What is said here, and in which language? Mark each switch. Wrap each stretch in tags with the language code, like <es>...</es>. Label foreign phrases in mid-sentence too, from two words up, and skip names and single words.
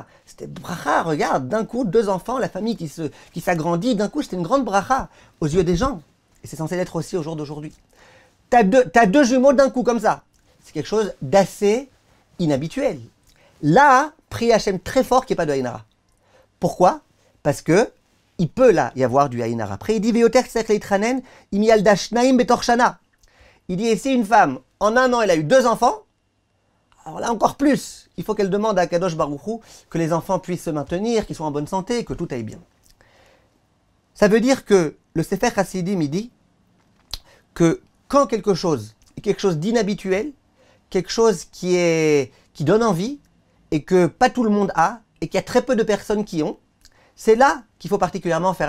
<fr>C'était bracha, regarde, d'un coup, deux enfants, la famille qui s'agrandit, d'un coup, c'était une grande bracha aux yeux des gens. Et c'est censé l'être aussi au jour d'aujourd'hui. T'as deux jumeaux d'un coup comme ça. C'est quelque chose d'assez inhabituel. Là, prie Hachem très fort qu'il n'y ait pas de Aïnara. Pourquoi? Parce que il peut là y avoir du Aïnara.</fr> <he>Après, il dit ויותר צריך להתחנן אם ילדה שניים בתוך שנה.</he> <fr>Il dit et si une femme, en un an, elle a eu deux enfants, alors là encore plus, il faut qu'elle demande à</fr> <he>קדוש ברוך הוא</he> <fr>que les enfants puissent se maintenir, qu'ils soient en bonne santé, que tout aille bien. Ça veut dire que le Sefer Hasidim, il dit que quand quelque chose est quelque chose d'inhabituel, quelque chose qui donne envie, et que pas tout le monde a, et qu'il y a très peu de personnes qui ont, c'est là qu'il faut particulièrement faire attention.</fr>